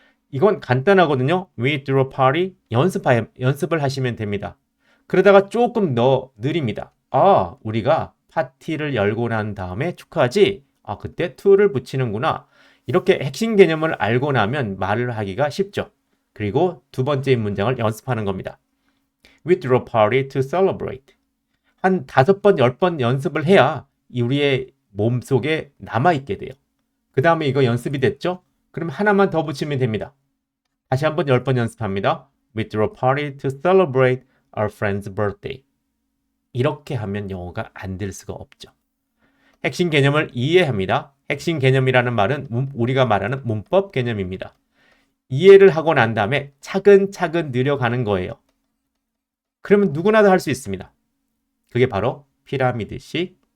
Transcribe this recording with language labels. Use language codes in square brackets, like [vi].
[ko] 이건 간단하거든요. [en] We threw a party. [ko] 연습을 하시면 됩니다. 그러다가 조금 더 느립니다. 우리가 파티를 열고 난 다음에 축하하지? 그때 to를 붙이는구나. 이렇게 핵심 개념을 알고 나면 말을 하기가 쉽죠. 그리고 두 번째 문장을 연습하는 겁니다. [en] We threw a party to celebrate. [ko] 한 5번, 10번 연습을 해야 우리의 몸속에 남아있게 돼요. 그 다음에 이거 연습이 됐죠? 그럼 하나만 더 붙이면 됩니다. 다시 한번 10번 연습합니다. [en] We threw a party to celebrate our friend's birthday. [ko] 이렇게 하면 영어가 안 될 수가 없죠. 핵심 개념을 이해합니다. 핵심 개념이라는 말은 우리가 말하는 문법 개념입니다. 이해를 하고 난 다음에 차근차근 늘려가는 거예요. 그러면 누구나 다 할 수 있습니다. 그게 바로 피라미드식